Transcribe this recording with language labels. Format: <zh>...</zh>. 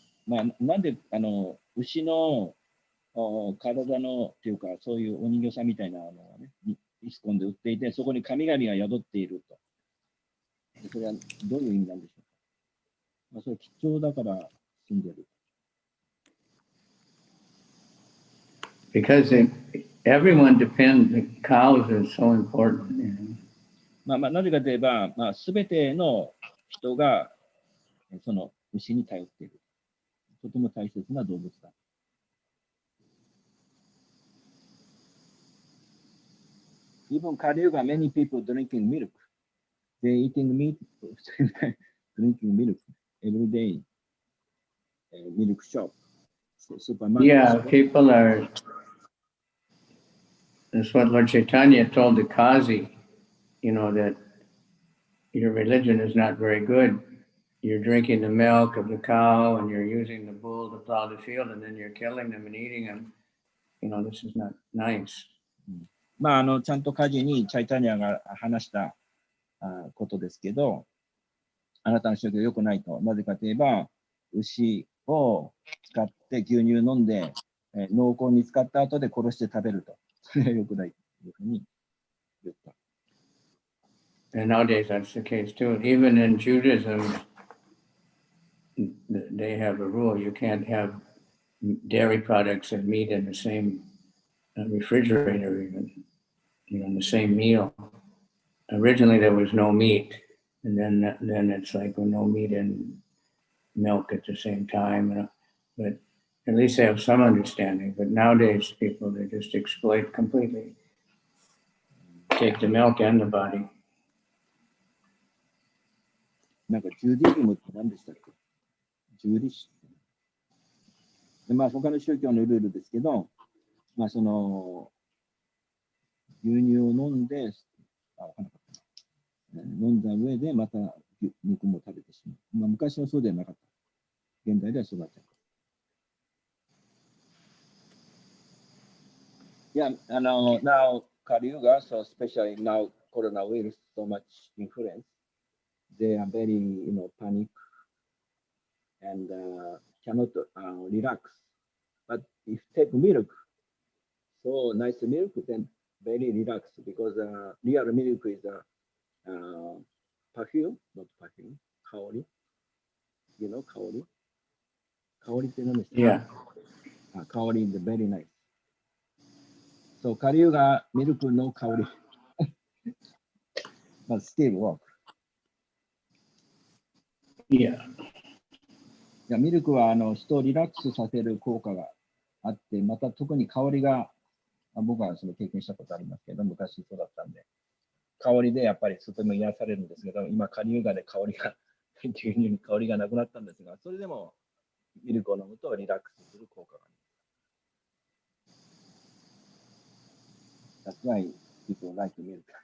<ja>まあ、なんで牛の体のっていうか、そういうお人形さんみたいなのをね、イスコンで売っていて、そこに神々が宿っていると。それはどういう意味なんでしょうか。まあ、それ貴重だから住んでる。</ja> <en>Because everyone depends, the cows are so important. You know?</en> <ja>まあ、なぜかといえば、すべての人がその牛に頼っている。とても大切な動物だ。</ja> <en>Even Kaliuga, many people drinking milk. They eating meat, drinking milk every day. Milk shop, supermarket. Yeah, people are, that's what Lord Chaitanya told the Kazi, you know, that your religion is not very good. You're drinking the milk of the cow and you're using the bull to plow the field and then you're killing them and eating them. You know, this is not nice.</en> <ja>まあ、ちゃんとカジにチャイタニアが話したことですけど、あなたの宗教良くないと。なぜかといえば、牛を使って牛乳飲んで、濃厚に使った後で殺して食べると。それは良くないというふうに言った。</ja> <en>And nowadays that's the case too. Even in Judaism, they have a rule. You can't have dairy products and meat in the same refrigerator, even, you know, in the same meal. Originally there was no meat, and then it's like, well, no meat and milk at the same time. But at least they have some understanding. But nowadays people, they just exploit completely. Take the milk and the body.</en> <ja>なんかジュディズムって何でしたっけ？ジュディシで、まあ他の宗教のルールですけど、まあその牛乳を飲んで、わかんなかったな。飲んだ上でまた肉も食べてしまう。まあ昔はそうではなかった。現代ではそうだった。</ja> <en>Yeah, now Kali Yuga, so especially now coronavirus, so much influence. They are very, panic and cannot relax. But if take milk, so nice milk, then very relaxed because real milk is perfume, not perfume, kaori. You know kaori? Kaori is nice. Yeah. Kaori is very nice. So Kali Yuga milk no kaori, but still work. Yeah.</en> <ja>いやミルクは人をリラックスさせる効果があって、また特に香りが、僕はその経験したことありますけど、昔そうだったんで、香りでやっぱりとても癒されるんですけど、今、カリユガで香りが、牛乳に香りがなくなったんですが、それでもミルクを飲むとリラックスする効果があります。</ja> <en>That's why people like milk.</en>